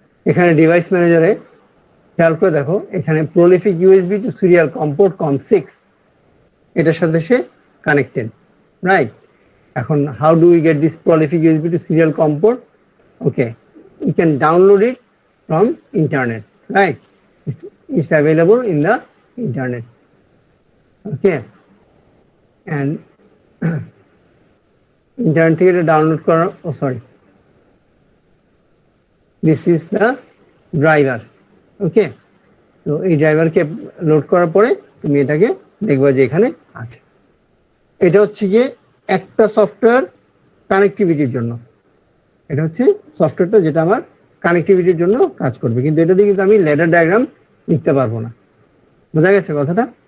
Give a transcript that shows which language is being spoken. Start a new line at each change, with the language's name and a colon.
Bangla: এখানে ডিভাইস ম্যানেজারে খেয়াল করে দেখো, এখানে prolific USB two serial comfort COM6 এটার সাথে সে কানেক্টেড, রাইট?
English: এখন how do we get this prolific USB to serial com port? Okay, you can download it from internet, right? It's available in the internet. Okay, and internet
Bangla: থেকে এটা download করা,
English: sorry, this is the driver.
Bangla: ওকে, তো এই ড্রাইভারকে load করার পরে তুমি এটাকে দেখবে যে এখানে আছে। এটা হচ্ছে গিয়ে একটা সফটওয়্যার কানেক্টিভিটির জন্য, এটা হচ্ছে সফটওয়্যারটা যেটা আমার কানেক্টিভিটির জন্য কাজ করবে, কিন্তু এটা দিয়ে কিন্তু আমি লেডার ডায়াগ্রাম লিখতে পারবো না। বোঝা গেছে কথাটা?